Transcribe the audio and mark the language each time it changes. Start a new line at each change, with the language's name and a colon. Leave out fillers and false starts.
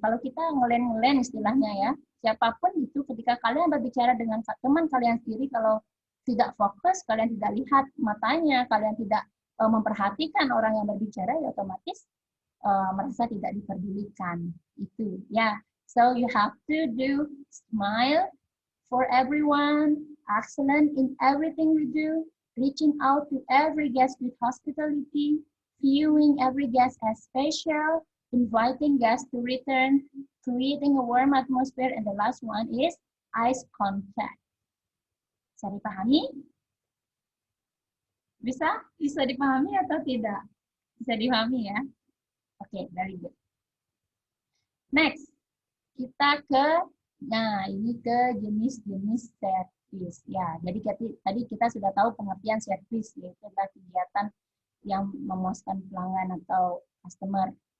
Indonesian: Kalau kita ngelen-ngelen istilahnya ya, siapapun itu ketika kalian berbicara dengan teman kalian sendiri, kalau tidak fokus, kalian tidak lihat matanya, kalian tidak memperhatikan orang yang berbicara, ya otomatis merasa tidak diperdulikan. Itu ya.
English: So you have to do smile for everyone, excellent in everything we do, reaching out to every guest with hospitality, viewing every guest as special, inviting guests to return, creating a warm atmosphere, and the last one is eyes contact.
Indonesian: Bisa dipahami? Bisa dipahami atau tidak? Bisa dipahami ya?
English: Oke, very good.
Indonesian: Next, kita ini ke jenis-jenis service. Ya, jadi tadi kita sudah tahu pengertian service, yaitu adalah kegiatan yang memuaskan pelanggan atau customer.